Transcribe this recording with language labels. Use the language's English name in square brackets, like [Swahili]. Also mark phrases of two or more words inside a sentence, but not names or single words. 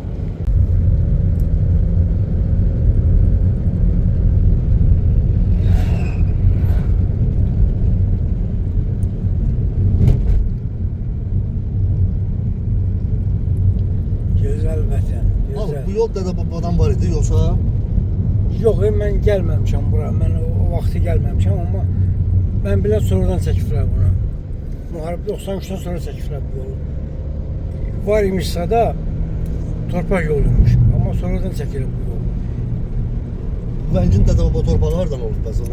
[Azerbaijani] Güzel vətən, [Turkish] Abi güzel. bu yol Dede Babadan var idi yoksa [Azerbaijani] Yox, mən gəlməmişəm bura. Mən o vaxtı gəlməmişəm, amma mən belə sonradan çəkiblər bunu. Müharibə 93-dən sonra çəkiblər bu yolu. Var imişsə də torpaq yoluymuş, amma sonradan çəkilir bu yol. Vəngin Dede Baba torpağı hardan olub bəs?